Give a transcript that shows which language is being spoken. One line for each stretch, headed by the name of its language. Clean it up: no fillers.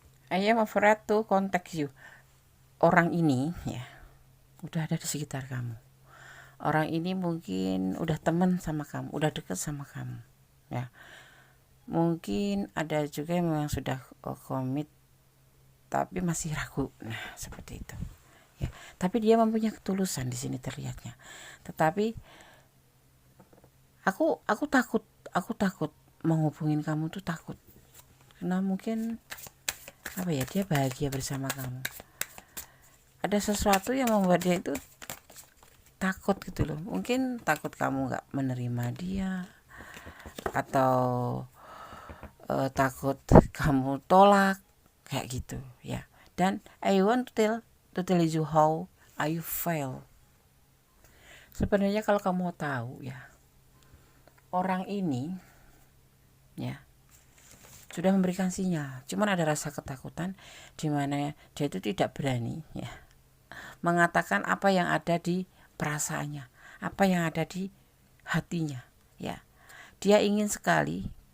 English: I am afraid to contact you.
Indonesian: Orang ini, ya, udah ada di sekitar kamu. Orang ini mungkin udah teman sama kamu, udah dekat sama kamu, ya. Mungkin ada juga yang memang sudah komit tapi masih ragu, nah seperti itu, ya. Tapi dia mempunyai ketulusan di sini terlihatnya. Tetapi aku takut menghubungin kamu tuh, takut karena mungkin dia bahagia bersama kamu. Ada sesuatu yang membuat dia itu takut gitu loh. Mungkin takut kamu gak menerima dia, atau takut kamu tolak, kayak gitu, ya.
English: Dan I want to tell you how I feel.
Indonesian: Sebenarnya kalau kamu tahu, ya, orang ini, ya, sudah memberikan sinyal, cuman ada rasa ketakutan di mana dia itu tidak berani, ya, mengatakan apa yang ada di perasaannya, apa yang ada di hatinya, ya. Dia ingin sekali